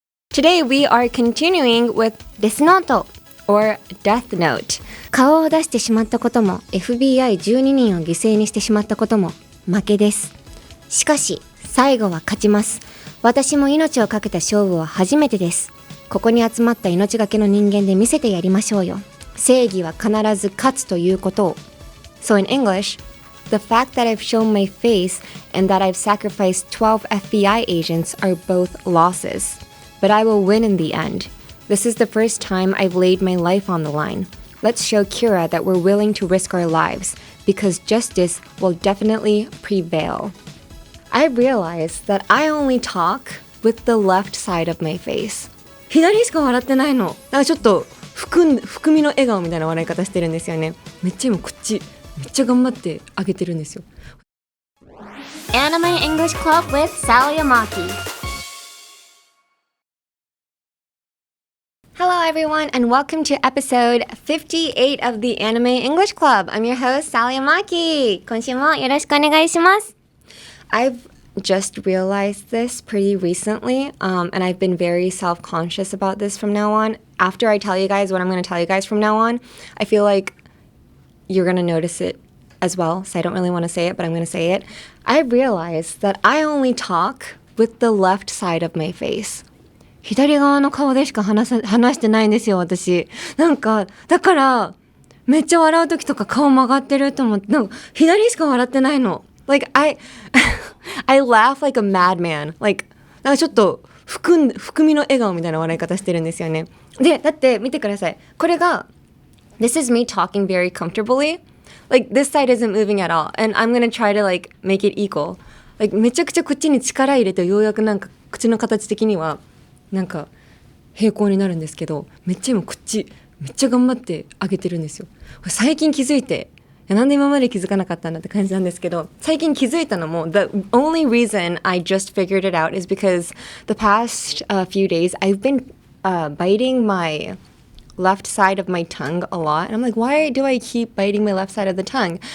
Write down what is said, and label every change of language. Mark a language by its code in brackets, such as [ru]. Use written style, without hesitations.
[en] Today we are continuing with デスノート or Death Note. [ja] 顔を出してしまったことも FBI12 人を犠牲にしてしまったことも負けです。しかし最後は勝ちます。私も命をかけた勝負は初めてです。ここに集まった命がけの人間で見せてやりましょうよ。正義は必ず勝つということを。 [en] So in English, the fact that I've shown my face and that I've sacrificed 12 FBI agents are both losses. But I will win in the end. This is the first time I've laid my life on the line. Let's show Kira that we're willing to risk our lives, because justice will definitely prevail. I realize that I only talk with the left side of my face. [ja] 左しか笑ってないの。だからちょっと含みの笑顔みたいな笑い方してるんですよね。めっちゃ今口めっちゃ頑張ってあげてるんですよ。 [en] Anime English Club with Sally Amaki.Hello everyone and welcome to episode 58 of the Anime English Club. I'm your host, Sally Amaki. [ja] 今週もよろしくお願いします。 [en] I've just realized this pretty recently, and I've been very self-conscious about this from now on. After I tell you guys what I'm going to tell you guys from now on, I feel like you're going to notice it as well, so I don't really want to say it, but I'm going to say it. I realized that I only talk with the left side of my face. [ja] 左側の顔でしか話してないんですよ、私。なんか、だから、めっちゃ笑うときとか顔曲がってると思って、なんか、左しか笑ってないの。 [en] Like, I laugh like a madman. [ja] Like, なんかちょっと、含みの笑顔みたいな笑い方してるんですよね。で、だって見てください。これが、 [en] This is me talking very comfortably. Like, this side isn't moving at all. And I'm gonna try to, like, make it equal. [ja] Like, めちゃくちゃ口に力入れて、ようやくなんか、口の形的には、なんか平行になるんですけど、めっちゃ今口めっちゃ頑張ってあげてるんですよ。最近気づいて、なんで今まで気づかなかったんだって感じなんですけど、最近気づいたのも [en] The only reason I just figured it out is because the past few days I've been biting my left side of my tongue a lot, and I'm like, why do I keep biting my left side of the tongue?